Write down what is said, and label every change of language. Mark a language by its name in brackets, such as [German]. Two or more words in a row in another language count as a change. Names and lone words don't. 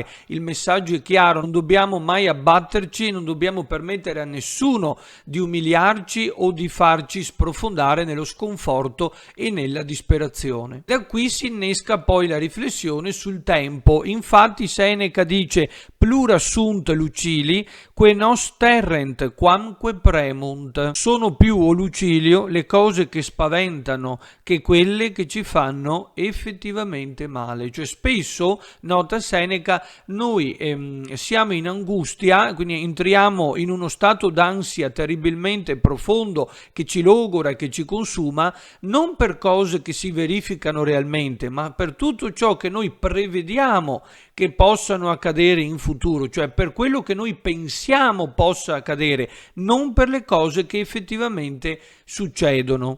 [Italian] Il messaggio è chiaro: non dobbiamo mai abbatterci, non dobbiamo permettere a nessuno di umiliarci o di farci sprofondare nello sconforto e nella disperazione. Da qui si innesca poi la riflessione sul tempo. Infatti Seneca dice: [Latin] plura sunt lucili, que nos terrent quamque premunt. [Italian] Sono più, o Lucilio, le cose che spaventano che quelle che ci fanno effettivamente male. Cioè spesso, nota Seneca, noi siamo in angustia, quindi entriamo in uno stato d'ansia terribilmente profondo che ci logora e che ci consuma, non per cose che si verificano realmente, ma per tutto ciò che noi prevediamo che possano accadere in futuro, cioè per quello che noi pensiamo possa accadere, non per le cose che effettivamente succedono.